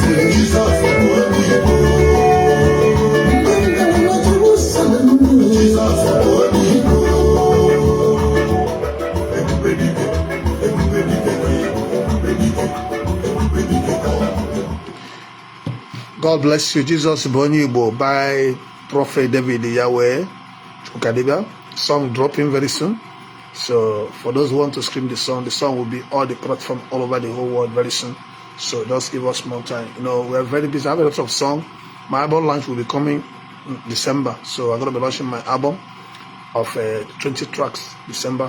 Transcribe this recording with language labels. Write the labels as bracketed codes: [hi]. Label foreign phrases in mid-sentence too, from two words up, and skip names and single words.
[en] Jesus, Ebonyi Igbo. Jesus, Ebonyi Igbo. God bless you. Jesus, Ebonyi Igbo by Prophet David Yahweh. Dibia. Song dropping very soon. So for those who want to stream the song will be all the platform all over the whole world very soon. So just give us more time. You know, we're very busy. I have a lot of song. My album launch will be coming in December. So I'm gonna be launching my album of 20 tracks December.